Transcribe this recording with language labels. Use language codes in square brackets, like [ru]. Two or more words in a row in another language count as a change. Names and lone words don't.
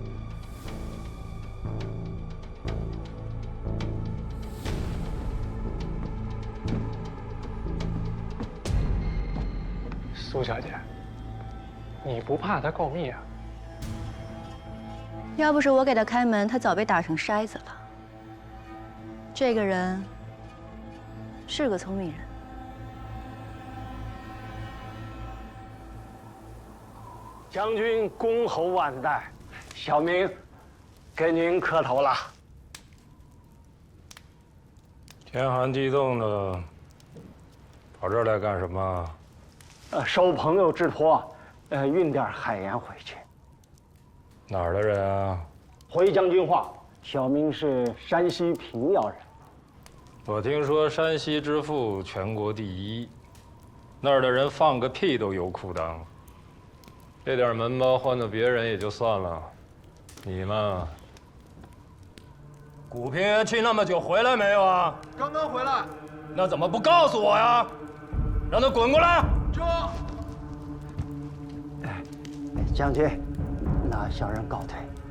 [zh] 蘇小姐，你不怕他告密啊？要不是我給他開門，他早被打成篩子了。這個人是個聰明人。將軍恭候萬代，小民給您磕頭了。天寒地凍的，跑這兒來幹什麼？受朋友之託，運點海鹽回去。哪兒的人啊？回將軍話，小民是山西平遙人。我聽說山西之腹全國第一，那兒的人放個屁都油褲襠。這點門包換到別人也就算了，你嘛，古平原去那麼久回來沒有啊？剛剛回來。那怎麼不告訴我呀？讓他滾過來！將軍，那小人告退。